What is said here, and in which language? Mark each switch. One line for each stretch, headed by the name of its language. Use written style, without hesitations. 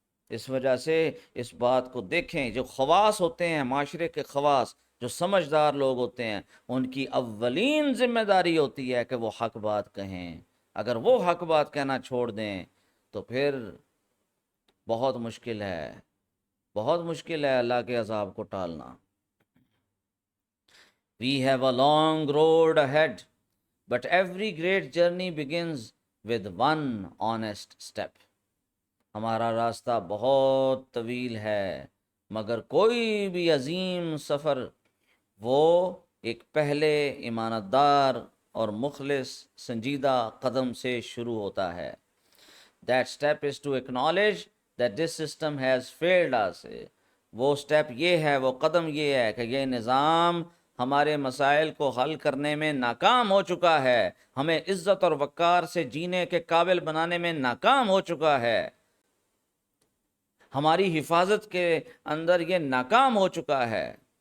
Urdu: اس وجہ سے اس بات کو دیکھیں، جو خواص ہوتے ہیں معاشرے کے خواص، جو سمجھدار لوگ ہوتے ہیں، ان کی اولین ذمہ داری ہوتی ہے کہ وہ حق بات کہیں. اگر وہ حق بات کہنا چھوڑ دیں تو پھر بہت مشکل ہے، بہت مشکل ہے اللہ کے عذاب کو ٹالنا.
English: We have a long road ahead, but every great journey begins with one honest step.
Urdu: ہمارا راستہ بہت طویل ہے، مگر کوئی بھی عظیم سفر وہ ایک پہلے ایمانت دار اور مخلص سنجیدہ قدم سے شروع ہوتا ہے.
English: That step is to acknowledge that this system has failed us.
Urdu: وہ سٹیپ یہ ہے، وہ قدم یہ ہے کہ یہ نظام ہمارے مسائل کو حل کرنے میں ناکام ہو چکا ہے، ہمیں عزت اور وقار سے جینے کے قابل بنانے میں ناکام ہو چکا ہے، ہماری حفاظت کے اندر یہ ناکام ہو چکا ہے.